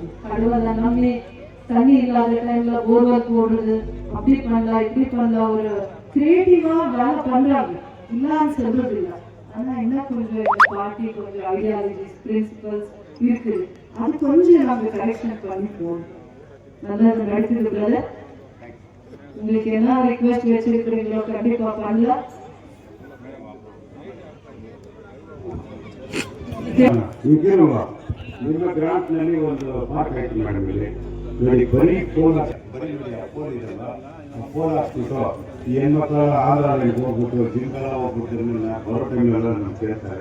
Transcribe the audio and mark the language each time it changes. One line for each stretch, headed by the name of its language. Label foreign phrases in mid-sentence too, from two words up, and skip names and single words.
Tamil: கடவுளை நம்பி தண்ணி இல்லாத டைம்ல போர்வெல் போடுறது, அப்படி பண்ணலாம் இப்படி பண்ணலாம், ஒரு கிரியேட்டிவா வேலை பண்றாங்க, இல்லான்னு சொல்றது இல்லை. ஆனா என்ன கொஞ்சம் இந்த பார்ட்டி கொஞ்சம்
English: ideologies principles
Tamil: இருக்குது. அது கொஞ்சம் நாங்க கரெக்ஷன் பண்ணி போகணும். நல்லது நடக்குது. உங்களுக்கு என்ன ரிக்வெஸ்ட் வச்சிருக்கிறீங்களோ கண்டிப்பா பண்ணலாம்.
Kannada: ನಿಮ್ಮ ಗ್ರಾಂಟ್ನಲ್ಲಿ ಒಂದು ಪಾರ್ಕ್ ಆಯ್ತು ಮೇಡಮ್. ಇಲ್ಲಿ ನೋಡಿ ಬರೀ ಫೋನ್ ಇದೆಲ್ಲ ಫೋನ್ ಹಾಕ್ಬಿಟ್ಟು ಈ ಹೆಣ್ಮಕ್ಳೆಲ್ಲ ಆಂಧ್ರಕ್ಕೆ ಹೋಗ್ಬಿಟ್ಟು ಜಿಮ್ಗೆಲ್ಲ ಹೋಗ್ಬಿಟ್ಟು ಬರೋ ಟೈಮ್ಲೆಲ್ಲ ನಮ್ಗೆ ಕೇಳ್ತಾರೆ.